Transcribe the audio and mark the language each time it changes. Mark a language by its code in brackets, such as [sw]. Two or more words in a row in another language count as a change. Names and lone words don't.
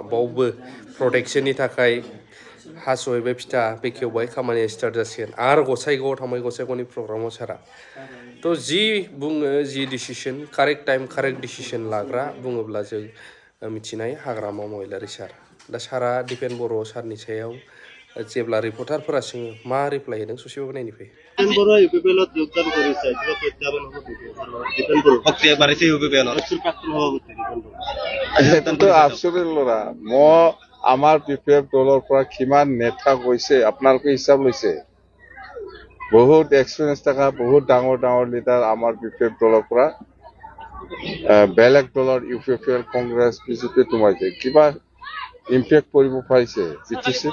[brx] बावबो प्रटेक्शननि थाखाय हास'हैबाय फिथा बेखेवबाय खामानिया स्टार्ट जासिगोन आरो गसाइगावआव थांबाय गसाइगावनि प्रग्रामाव सारा थ' जि बुङो जि डिसिसन [en] correct time correct decision [brx] लाग्रा बुङोब्ला जों मिथिनाय हाग्रामा महिलारि सार दा सारा दिपेन बर' सारनि सायाव जेब्ला रिपर्टारफोरा सोङो मा रिप्लाय होदों ससेबाबो नायनो फै [as] আমাৰ পিপিএফ দলৰ পৰা কিমান নেতা গৈছে আপোনালোকে হিচাপ লৈছে বহুত এক্সপিৰিয়েঞ্চ থকা বহুত ডাঙৰ ডাঙৰ লিডাৰ আমাৰ পিপিএফ দলৰ পৰা বেলেগ দলৰ ইউপিপিএল কংগ্ৰেছ বিজেপি সোমাইছে কিবা ইম্পেক্ট কৰিব পাৰিছে জিতিছে